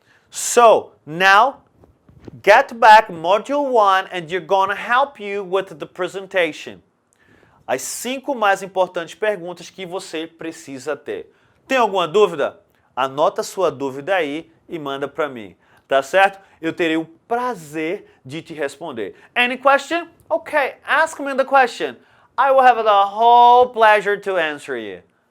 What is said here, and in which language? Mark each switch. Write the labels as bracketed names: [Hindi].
[English] So, now, get back module 1 and you're going to help you with the presentation. [Portuguese] As 5 mais importantes perguntas que você precisa ter. Tem alguma dúvida? Anota sua dúvida aí e manda para mim. Tá certo? Eu terei o prazer de te responder. [English] Any question? Okay, ask me the question. I will have the whole pleasure to answer you.